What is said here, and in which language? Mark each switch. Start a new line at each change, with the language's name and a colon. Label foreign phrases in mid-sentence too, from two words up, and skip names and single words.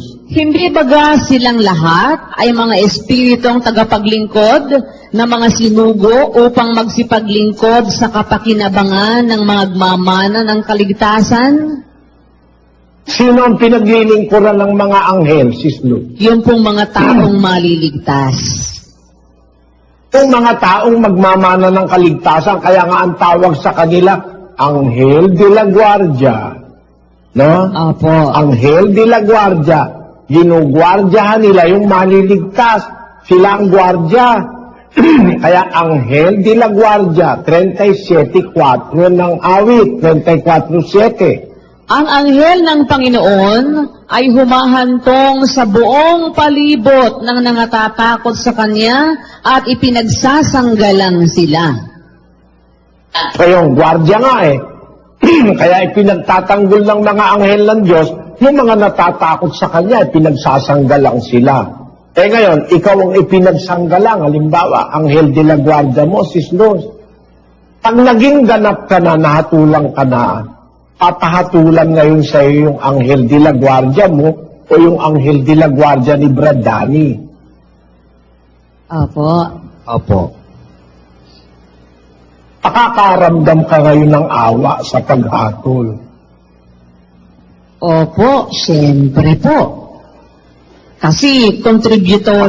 Filipino: Hindi baga silang lahat ay mga espiritong tagapaglingkod na mga sinugo upang magsipaglingkod sa kapakinabangan ng magmamana ng kaligtasan? Sino ang pinaglilingkuran ng mga anghel, Sis Luz? Yung pong mga taong maliligtas. Yung mga taong magmamana ng kaligtasan, kaya nga ang tawag sa kanila, Anghel de la Guardia. No? Opo. Anghel de la Guardia. Ginugwardyahan nila yung maliligtas. Sila ang gwardya. Kaya Anghel de la Guardia, 37:4 ng awit, 34:7. Ang anghel ng Panginoon ay humahantong sa buong palibot ng nangatatakot sa Kanya at ipinagsasanggalang sila. Kayong gwardya nga eh. Kaya ipinagtatanggol ng mga anghel ng Diyos, yung mga natatakot sa Kanya, ipinagsasanggalang sila. Eh ngayon, ikaw ang ipinagsanggalang, halimbawa, Anghel de la Guardia mo, Sis Luz. Pag naging ganap ka na, nahatulang ka na, papahatulan ngayon sa iyo yung Anghel de la Guardia mo o yung Anghel de la Guardia ni Brad Danny. Opo. Opo. Nakakaramdam ka ngayon ng awa sa paghatol. Opo, siyempre po. Kasi contributory.